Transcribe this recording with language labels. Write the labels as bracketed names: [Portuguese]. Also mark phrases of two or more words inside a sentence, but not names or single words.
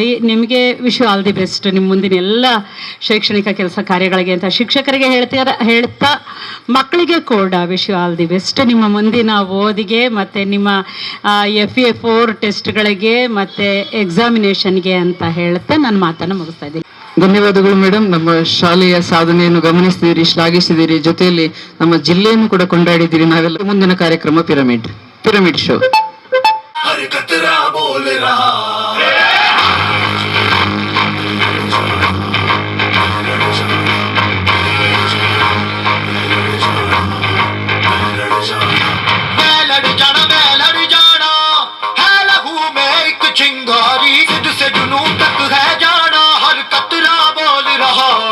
[Kannada] ನಿಮಗೆ [English] wish you all the best [Kannada] ನಿಮ್ಮ ಮುಂದಿನ ಎಲ್ಲ ಶೈಕ್ಷಣಿಕ ಕೆಲಸ ಕಾರ್ಯಗಳಿಗೆ ಅಂತ ಶಿಕ್ಷಕರಿಗೆ ಹೇಳ್ತಾ ಮಕ್ಕಳಿಗೆ ಕೂಡ [English] wish you all the best [Kannada] ನಿಮ್ಮ ಮುಂದಿನ ಓದಿಗೆ ಮತ್ತು ನಿಮ್ಮ FA4 ಟೆಸ್ಟ್ಗಳಿಗೆ ಮತ್ತು ಎಕ್ಸಾಮಿನೇಷನ್ಗೆ ಅಂತ ಹೇಳ್ತಾ ನನ್ನ ಮಾತನ್ನು ಮುಗಿಸ್ತಾ ಇದ್ದೀನಿ. ಧನ್ಯವಾದಗಳು ಮೇಡಮ್. ನಮ್ಮ ಶಾಲೆಯ ಸಾಧನೆಯನ್ನು ಗಮನಿಸಿದಿರಿ, ಶ್ಲಾಘಿಸಿದಿರಿ, ಜೊತೆಯಲ್ಲಿ ನಮ್ಮ ಜಿಲ್ಲೆಯನ್ನು ಕೂಡ ಕೊಂಡಾಡಿದ್ದೀರಿ. ನಾವೆಲ್ಲ ಮುಂದಿನ ಕಾರ್ಯಕ್ರಮ [English] pyramid show. [Hindi] हर कतरा बोल रहा मैं लड़ जाना है लहू में एक चिंगारी, जिद से जुनून तक है जाना, हर कतरा बोल रहा।